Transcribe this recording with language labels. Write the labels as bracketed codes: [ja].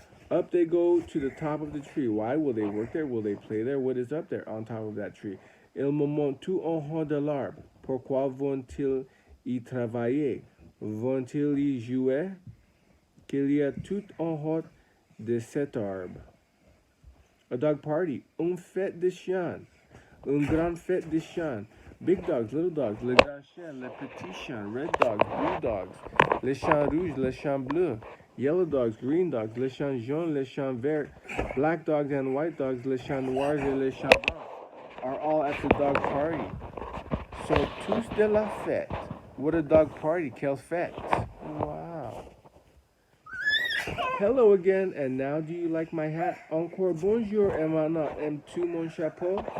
[en] Up they go to the top of the tree. Why will they work there? Will they play there? What is up there on top of that tree? [fr] Ils montent tout en haut de l'arbre. Pourquoi vont-ils y travailler? Vont-ils y jouer? Qu'il y a tout en haut de cet arbre. [en] A dog party. [fr] Une fête de chien. Une grande fête de chien. [en] Big dogs, little dogs, [fr] les grands chiens, les petits chiens, [en] red dogs, blue dogs, [fr] les chiens rouges, les chiens bleus, [en] yellow dogs, green dogs, [fr] les chiens jaunes, les chiens verts, [en] black dogs and white dogs, [fr] les chiens noirs et les chiens blancs [en] are all at the dog party. [fr] So, tous de la fête. [en] What a dog party, [fr] quelle fête. Wow. [en] Hello again, and now do you like my hat? [fr] Encore bonjour, et maintenant, aimes-tu mon chapeau?